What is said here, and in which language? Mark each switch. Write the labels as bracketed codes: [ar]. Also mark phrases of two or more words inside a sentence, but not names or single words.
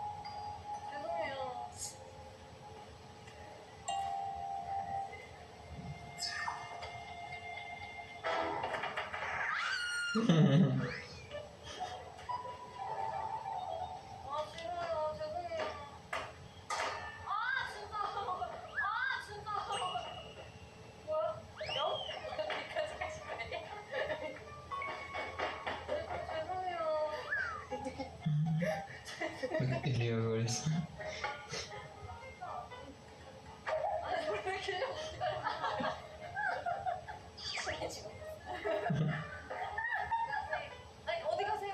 [ko] 죄송해요. 싫어요. 죄송해요. 진짜. 진짜. 뭐야? 영? 여기까지 가실 거예요? 죄송해요. [fr] Il est volé ça. [ko] 아니, 왜 이렇게 지금. 아니, 어디 가세요?